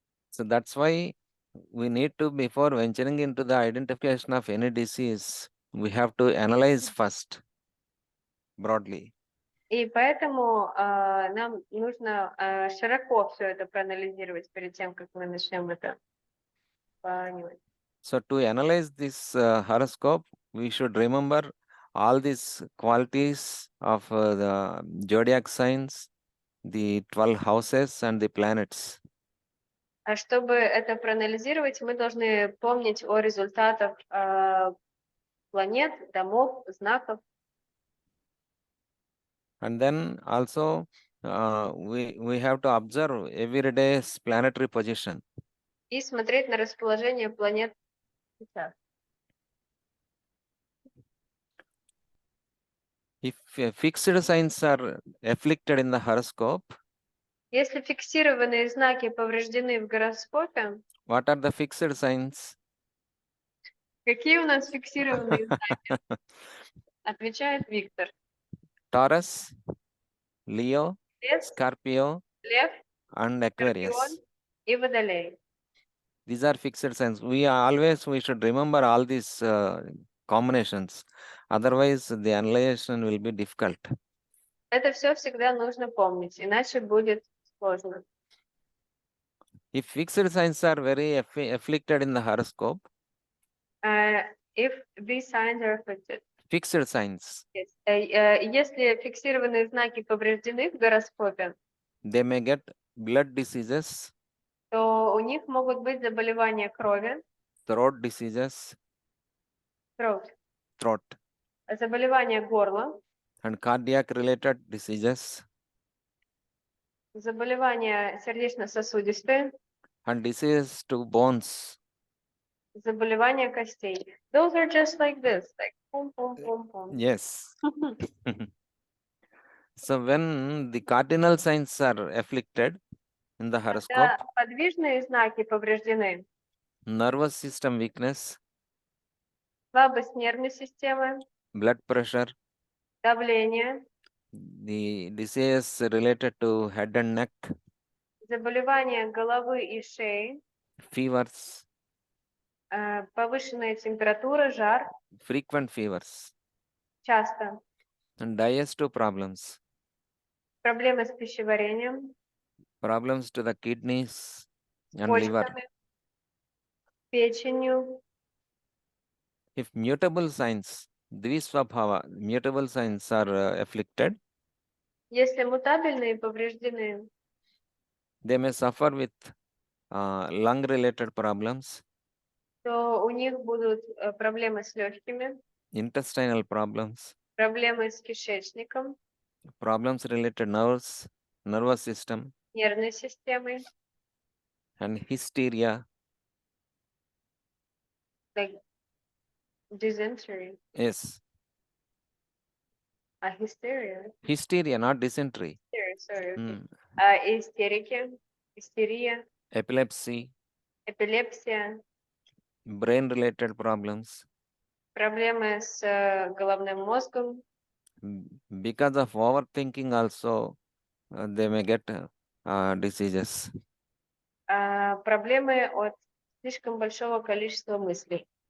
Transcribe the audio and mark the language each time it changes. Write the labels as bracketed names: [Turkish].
[English] So that's why we need to, before venturing into the identification of any disease, we have to analyze first broadly. [Russian] И поэтому нам нужно широко все это проанализировать перед тем, как мы начнем это понимать. [English] So to analyze this horoscope, we should remember all these qualities of the zodiac signs, the 12 houses and the planets. [Russian] А чтобы это проанализировать, мы должны помнить о результатах планет, домов, знаков. [English] And then also we have to observe every day's planetary position. [Russian] И смотреть на расположение планет сейчас. [English] If fixed signs are afflicted in the horoscope, [Russian] Если фиксированные знаки повреждены в гороскопе, [English] what are the fixed signs? [Russian] какие у нас фиксированные знаки? Отвечает Виктор. [English] Taurus, Leo, [Russian] Лев, [English] Scorpio, [Russian] Лев, [English] and Aquarius. [Russian] Скорпион и Водолей. [English] These are fixed signs. We should remember all these combinations. Otherwise, the analyzation will be difficult. [Russian] Это все всегда нужно помнить, иначе будет сложно. [English] If fixed signs are very afflicted in the horoscope, If these signs are affected. fixed signs, Yes. [Russian] Если фиксированные знаки повреждены в гороскопе, [English] they may get blood diseases, [Russian] то у них могут быть заболевания крови, [English] throat diseases, throat, throat, [Russian] заболевания горла, [English] and cardiac related diseases, [Russian] заболевания сердечно-сосудистые, [English] and diseases to bones. [Russian] заболевания костей. [English] Those are just like this, like pum, pum, pum, pum. Yes. So when the cardinal signs are afflicted in the horoscope, [Russian] Когда подвижные знаки повреждены, [English] nervous system weakness, [Russian] слабость нервной системы, [English] blood pressure, [Russian] давление, [English] the disease related to head and neck, [Russian] заболевания головы и шеи, [English] fevers, [Russian] повышенная температура, жар, [English] frequent fevers, [Russian] часто, [English] and digestive problems, [Russian] проблемы с пищеварением, [English] problems to the kidneys and liver. [Russian] почками, печенью. [English] If mutable signs, dvisvabhava, mutable signs are afflicted, [Russian] Если мутабельные повреждены, [English] they may suffer with lung related problems, [Russian] то у них будут проблемы с легкими, [English] intestinal problems, [Russian] проблемы с кишечником, [English] problems related nerves, nervous system, [Russian] нервной системой, [English] and hysteria. like dysentery, Yes, hysteria, hysteria, not dysentery. sorry, okay. Mm. [Russian] Истерики, истерия, [English] Epilepsy, [Russian] эпилепсия, [English] brain related problems. [Russian] проблемы с головным мозгом. [English] Because of overthinking also, they may get diseases. [Russian] Проблемы от слишком большого количества мыслей.